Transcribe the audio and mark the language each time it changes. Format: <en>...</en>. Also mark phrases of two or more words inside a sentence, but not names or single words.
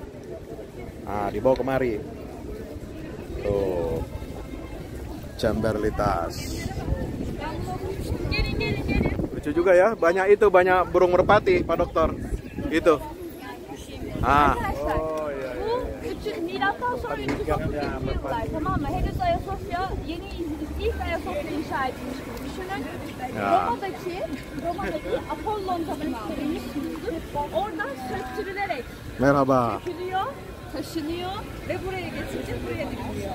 <id>Nah, dibawa kemari. Tuh, Chamberlitas. Lucu juga ya, banyak burung merpati, Pak Dokter. Itu. Ah. Oh iya.</id> <tr>Milattan sonra 330 yıllar, tamam mı? Henüz Ayasofya ilk Ayasofya inşa edilmiş gibi düşünün. Ya. Roma'daki Apollon tapınağı duymuşsunuzdur. Oradan söktürülerek Merhaba. sökülüyor, taşınıyor ve buraya getirilip buraya dikiliyor.</tr>